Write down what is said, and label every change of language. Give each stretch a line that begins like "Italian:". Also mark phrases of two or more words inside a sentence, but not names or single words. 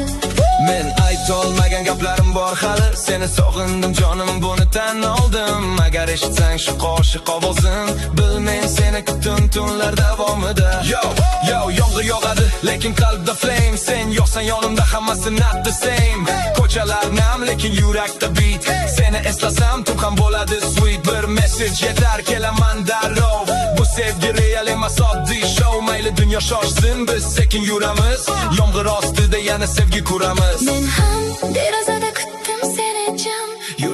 Uzbek: Men aytolmagan gaplarim bor hali, seni sog'indim jonim, buni tan oldim. Agar eshitsang shu qo'shiq ovozin, bil men seni kutdim tunlar davomida. Yo, yomg'ir yog'adi, lekin qalbda flame. Sen yo'qsan yonimda, hammasi
English: not the same.
Uzbek: Ko'chalar nam, lekin yurakda beat. Seni eslasam tun ham bo'ladi sweet. Bir message yetar, kelaman darrov. Bu sevgi real emas, oddiy show. Mayli dunyo shoshsin, biz sekin yuramiz. Yomg'ir ostida yana sevgi kuramiz. Men ham derazada kutdim seni jim,